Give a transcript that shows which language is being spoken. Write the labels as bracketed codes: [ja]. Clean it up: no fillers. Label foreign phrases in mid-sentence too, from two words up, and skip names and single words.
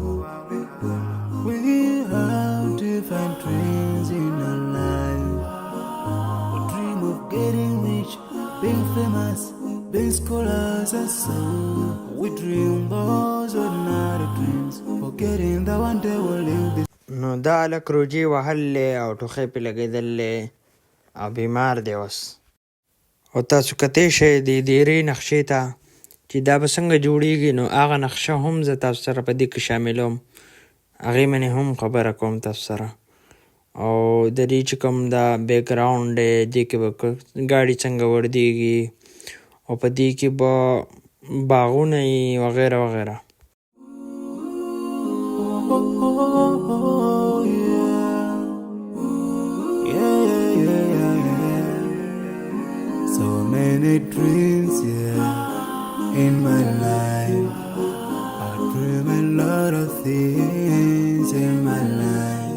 [en] We have different dreams in our life. We dream of getting being famous, being scholars and so. We dream those ordinary dreams, forgetting that one day we'll leave this. [ps] نو دا هلک روجې وهلې او ټوخی پې لګېدلې او بیمار دی اوس. او تاسو کتی شئ د دیرې نقشې ته چې دا به څنګه جوړېږي، نو هغه نقشه هم زه تاسو سره په دې کې شاملوم. هغې منې هم خبره کوم تاسو سره. او د دې چې کوم دا بیک ګراونډ دی دې کې به ګاډي څنګه وردېږي او په دې کې به باغونه یي وغیره وغیره. [en] Oh, yeah. Yeah, yeah, yeah, yeah. So many dreams, yeah, in my life. I dream a lot of things in my life.